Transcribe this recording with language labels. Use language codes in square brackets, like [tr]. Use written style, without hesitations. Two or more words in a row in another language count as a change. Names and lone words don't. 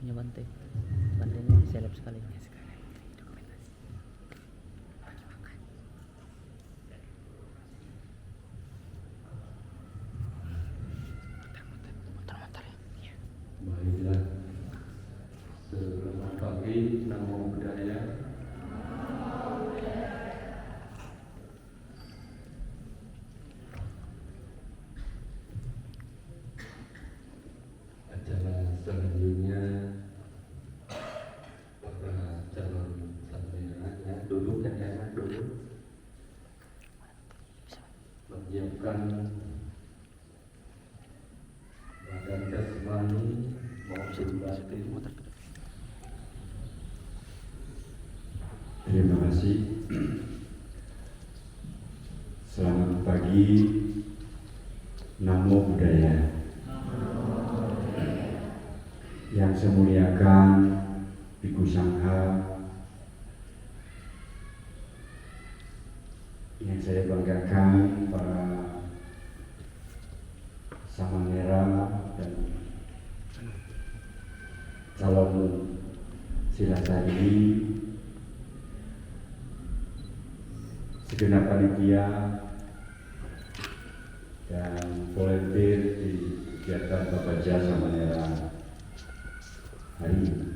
[id] Bante. Bante ini seleb sekali. Muter-muter ya. Baiklah, selamat pagi, [pi] namo buddhaya. [id] Acara selanjutnya para calon sampainya duduk dan enak dulu, menyiapkan badan jasmani maupun batin. Terima kasih. Selamat pagi, [pi] namo buddhaya. [id] Yang saya muliakan Bhikkhu Sangha, yang saya banggakan para samanera dan calon silasari, segenap panitia dan volunteer di kegiatan Babaja Samanera hari ini.